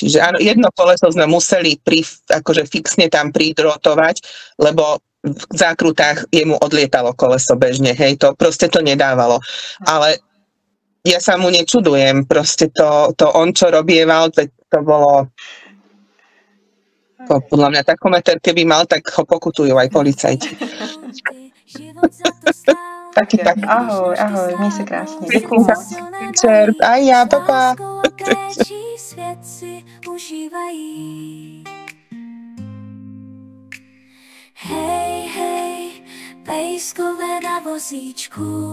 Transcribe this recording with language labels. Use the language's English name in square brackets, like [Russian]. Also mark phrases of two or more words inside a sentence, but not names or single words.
[Slovak] Čiže áno, jedno koleso sme museli akože fixne tam pridrotovať, lebo v zákrutách jemu odlietalo koleso bežne, hej, to proste to nedávalo. Ale ja sa mu nečudujem, proste to on, čo robieval, to bolo... Podľa mňa takometer, keby mal, tak ho pokutujú aj policajti. [Czech] Tak. Ahoj, měj se krásně. Děkuju moc. [Slovak] Aj ja, papa. Hej, hej, [Czech] pejskové na vozíčku.